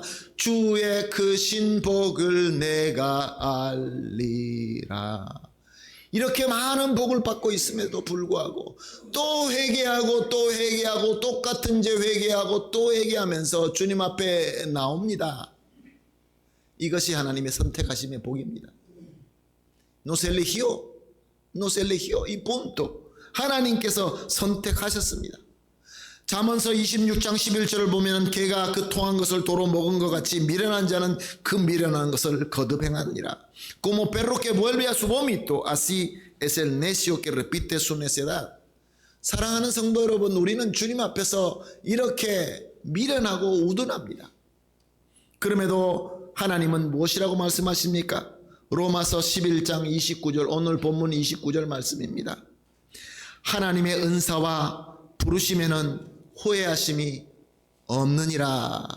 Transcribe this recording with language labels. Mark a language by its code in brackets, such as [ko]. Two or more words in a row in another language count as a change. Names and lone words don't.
[ko] 주의 크신 복을 내가 알리라. 이렇게 많은 복을 받고 있음에도 불구하고 또 회개하고 또 회개하고 똑같은 죄 회개하고 또 회개하면서 주님 앞에 나옵니다. 이것이 하나님의 선택하심의 복입니다. [es] No se eligió, no se eligió, y punto. [ko] 하나님께서 선택하셨습니다. 잠언서 26장 11절을 보면 개가 그 토한 것을 도로 먹은 것 같이 미련한 자는 그 미련한 것을 거듭 행하느니라. [es] Como perro que vuelve a su vómito, así es el necio que repite su necedad. [ko] 사랑하는 성도 여러분, 우리는 주님 앞에서 이렇게 미련하고 우둔합니다. 그럼에도 하나님은 무엇이라고 말씀하십니까? 로마서 11장 29절, 오늘 본문 29절 말씀입니다. 하나님의 은사와 부르심에는 후회하심이 없느니라.